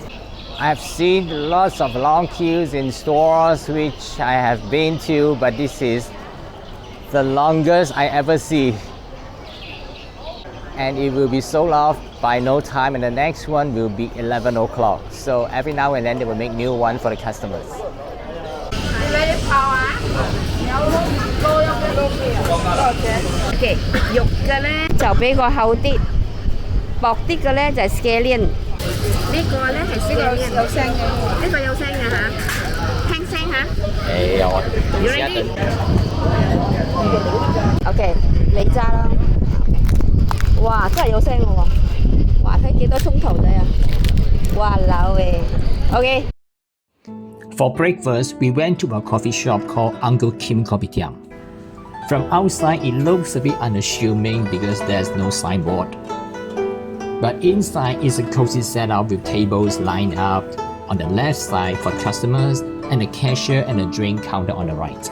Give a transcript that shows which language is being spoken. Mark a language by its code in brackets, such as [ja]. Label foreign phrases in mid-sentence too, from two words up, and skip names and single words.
[en] I have seen lots of long queues in stores which I have been to, but this is the longest I ever see. And it will be sold off by no time, and the next one will be 11 o'clock. So every now and then they will make new one for the customers. [yue] OK， 肉嘅咧就比較厚啲，薄啲嘅咧就係 scallion。呢個咧係 scallion， 有聲嘅，呢個有聲嘅嚇，聽聲嚇。誒有啊。 [en] You ready？ [yue] OK， 你揸啦。哇，真係有聲嘅喎！哇，睇幾多鐘頭仔啊！哇，流嘅。OK。 [en] For breakfast, we went to a coffee shop called Uncle Kim Kopitiam. From outside, it looks a bit unassuming because there's no signboard. But inside is a cozy setup with tables lined up on the left side for customers and a cashier and a drink counter on the right.